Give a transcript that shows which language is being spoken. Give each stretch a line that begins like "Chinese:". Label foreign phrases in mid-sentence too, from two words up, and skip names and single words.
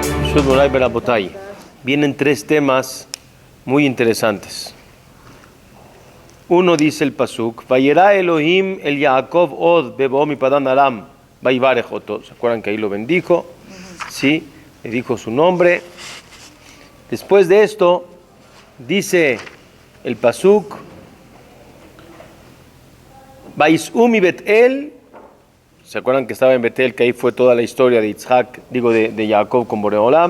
Hebrew: פשוט מורי ורבותי.
Spanish: Vienen tres temas muy interesantes. Uno dice el pasuk,
Hebrew: וירא אלהים אל יעקב עוד בבאו מפדן ארם ויברך אתו.
Spanish: ¿Se acuerdan que ahí lo bendijo? Sí, le dijo su nombre. Después de esto, dice el pasuk, Vaisumi Betel. ¿Se acuerdan que estaba en Betel, que ahí fue toda la historia de Yitzhak, de Jacob con Boreolam?